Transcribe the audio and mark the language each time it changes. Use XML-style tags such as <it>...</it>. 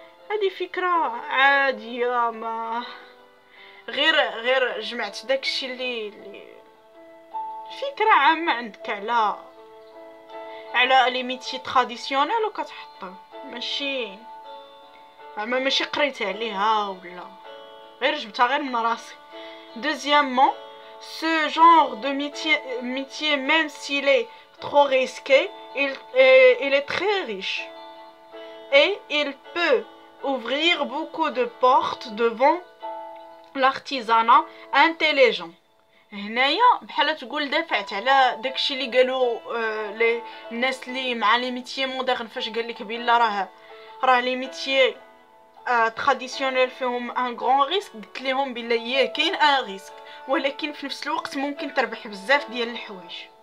<ar>هذه فكرة عادية، ما غير جمعت داكشي اللي فكرة عامة عندك على</ar> <fr>لي ميتي تراديسيونيل</fr> <ar>وكتحطهم، ماشي قريت عليها ولا غير جبتها غير من راسي.</ar> <fr>Deuxièmement, ce genre de métier, même s'il est trop risqué, il est très riche et il peut ouvrir beaucoup de portes devant l'artisanat intelligent.</fr> <ar>هنايا بحال تقول دافعت على داكشي اللي قالوا لي الناس اللي مع</ar> <fr>لي ميتيي مودرن،</fr> <ar>فاش قال لك بلا راه لي ميتيي تراديسيونيل فيهم</ar> <fr>ان غران ريسك.</fr> <ar>قلت لهم بلا كاين ان ريسك، ولكن في نفس الوقت ممكن تربح بزاف ديال الحوايج.</ar>